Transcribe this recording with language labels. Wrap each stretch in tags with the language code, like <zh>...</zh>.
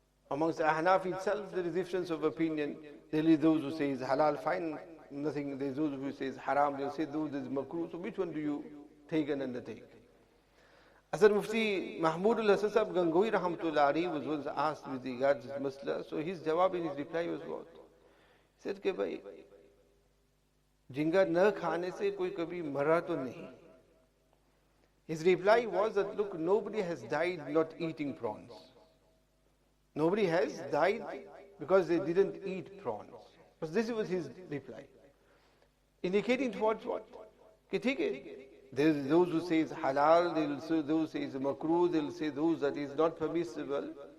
<en>Amongst the Ahnaf itself, there is difference of opinion. There is those who say it's halal, fine, nothing. There is those who say it's haram, they say those is makruh. So which one do you take and undertake? Asad Mufti Mahmudul Hasan Sahab Gangohi Rahmatullah Alayhi was once asked with regards to this masla. So his jawab in his reply was what? He said,</en> <hi>bhai, झींगा न खाने से कोई कभी मरा तो नहीं.</hi> <en>His reply was that, look, nobody has died not eating prawns. Nobody has died because they didn't eat prawns. But this was his reply. Indicating towards what?</en> <hi>कि ठीक है,</hi> <en>there is those who say it's halal, they will say those who say it's makruh, they will say those that is not permissible.</en>